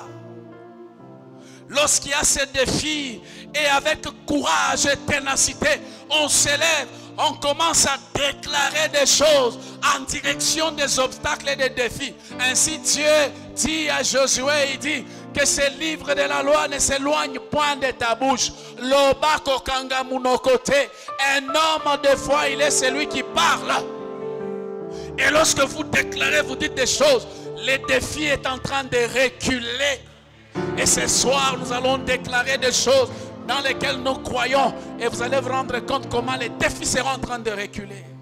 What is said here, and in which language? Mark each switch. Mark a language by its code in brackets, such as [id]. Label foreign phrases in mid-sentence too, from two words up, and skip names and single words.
[fr] Lorsqu'il y a ces défis et avec courage et ténacité, on s'élève, on commence à déclarer des choses en direction des obstacles et des défis. Ainsi Dieu dit à Josué, il dit que ce livre de la loi ne s'éloigne point de ta bouche. [ln] Lobako kanga munokote. [fr] Un homme de foi, il est celui qui parle. Et lorsque vous déclarez, vous dites des choses, le défi est en train de reculer. Et ce soir, nous allons déclarer des choses dans lesquelles nous croyons. Et vous allez vous rendre compte comment les défis seront en train de reculer.